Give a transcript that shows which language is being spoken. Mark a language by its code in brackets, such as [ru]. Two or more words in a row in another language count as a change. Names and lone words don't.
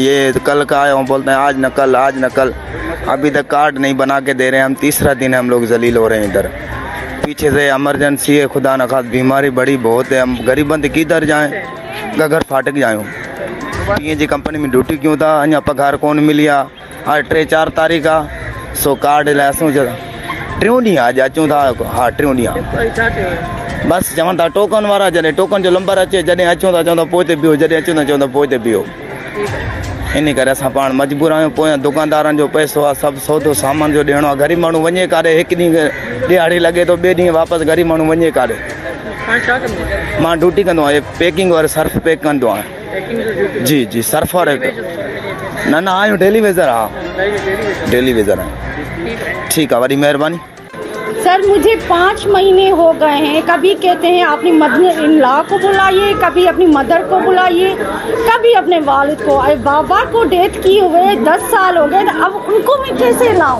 [ur] یہ کل کا آئے، وہ بولتے ہیں آج نہ کل، آج نہ کل۔ ابھی تک کارڈ نہیں بنا کے دے رہے ہیں. ہم تیسرا دن ہم لوگ ذلیل ہو رہے ہیں۔ ادھر پیچھے سے ایمرجنسی ہے، خدا نہ خاص بیماری بڑی بہت ہے. ہم غریب بند کدھر جائیں، گھر پھاٹک جاؤں۔ PNG کمپنی میں ڈیوٹی کیوں تھا, [sd] अञा पगार कौन मिलिया। हाँ 3-4 [ur] تاریخ کا [sd] सो कार्ड लासूं 3 ॾींहं आज अचूं था। हाँ 3 ॾींहं बस चवनि था टोकन वारा, जॾहिं टोकन जो नंबर अचे, जॾहिं अचूं था चवंदा पोइ ते बीहो, जॾहिं अचूं था चवंदा पोइ ते बीहो। इन करे असां पाण मजबूर आहियूं। पोइ दुकानदारनि जो पैसो आहे, सभु सौदो सामान जो ॾियणो आहे। ग़रीब माण्हू वञे काॾे, हिकु ॾींहुं ॾियाड़ी लॻे तो, ॿिए ॾींहुं वापसि ग़रीब माण्हू वञे काॾे। मां ड्यूटी कंदो आहियां, पैकिंग और सर्फ पैक कंदो आहियां। जी सर्फ और न आहियूं [en] daily wager. [ur] हाँ [en] daily wager [ur] ہے۔ ٹھیک ہے، بڑی مہربانی. سر مجھے 5 مہینے ہو گئے ہیں. کبھی کہتے ہیں اپنی [en] mother in law [ur] کو بلائیے، کبھی اپنی مدر کو بلائیے، کبھی اپنے والد کو. بابا کو ڈیتھ کیے ہوئے 10 سال ہو گئے، اب ان کو میں کیسے لاؤں?